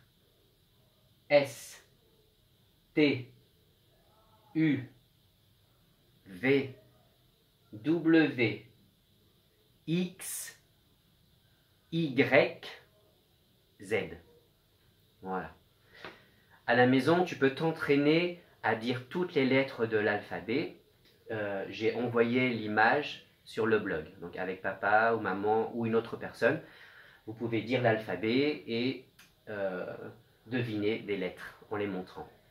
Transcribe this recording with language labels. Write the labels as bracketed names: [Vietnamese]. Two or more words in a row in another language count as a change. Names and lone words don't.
[French] S, T, U, V, W, X, Y, Z. Voilà. À la maison, tu peux t'entraîner à dire toutes les lettres de l'alphabet. J'ai envoyé l'image sur le blog, donc avec papa ou maman ou une autre personne. Vous pouvez dire l'alphabet et deviner des lettres en les montrant.